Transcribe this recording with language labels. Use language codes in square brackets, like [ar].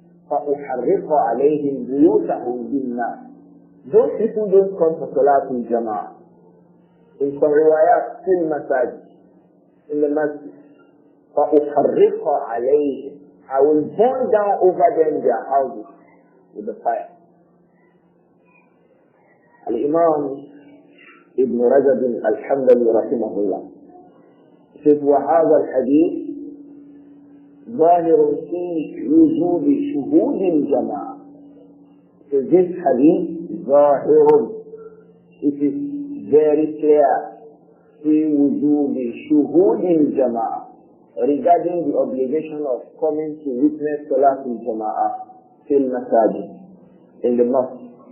[ar] فأحرق عليهم بيوتهم بالنار. [en] Those people don't come for Salat in Jama'ah. In some riwayat, in masajid, in the masjid. [ar] فَأُحَرِّقَ عَلَيْهِمْ. [en] I will burn down over them their houses with the fire. [ar] Al-Imām Ibn Rajab al-Hanbali rahimahullah says, وَهَذَا الْحَدِيث ظَاهِرٌ فِي وُجُوبِ شُهُودِ الْجَمَاعَةِ. [en] So this hadith, ظَاهِرٌ, it is very clear, [ar] فِي وُجُوبِ شُهُودِ الْجَمَاعَةِ, [en] regarding the obligation of coming to witness Salat al-Jama'ah fil masajid, in the mosque.